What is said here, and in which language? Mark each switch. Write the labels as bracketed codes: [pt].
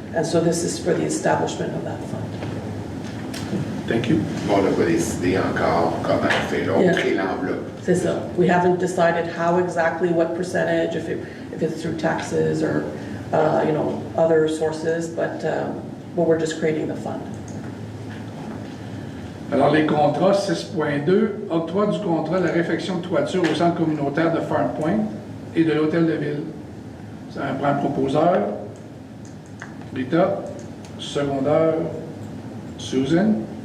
[en] And so this is for the establishment of that fund. Thank you. [fr] On n'a pas décidé encore comment on fait. Là, on [en] Yeah. [fr] crée l'enveloppe. C'est ça. [en] We haven't decided how exactly, what percentage, if it's through taxes or, other sources, but we're just creating the fund. [fr] Alors, les contrats 6.2, octroi du contrat de la réfection de toiture au centre communautaire de Farm Point et de l'hôtel de ville. Ça prend un proposeur. Rita. Secondaire. Susan.